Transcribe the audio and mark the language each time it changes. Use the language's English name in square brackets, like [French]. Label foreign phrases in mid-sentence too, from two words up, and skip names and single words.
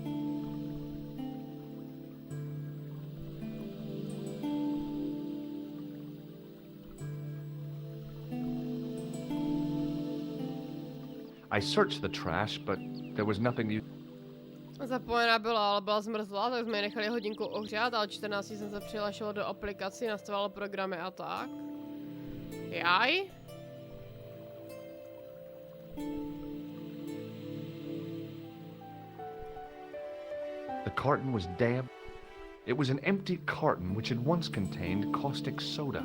[English] I searched the trash, but there was nothing. [Czech] Zapojená byla, ale byla zmrzlá, tak jsme ji nechali hodinku ohřát, ale 14 jsem se přihlašila do aplikací, nastavila programy a tak. Jaj. [English] The carton was damp. It was an empty carton which had once contained caustic soda.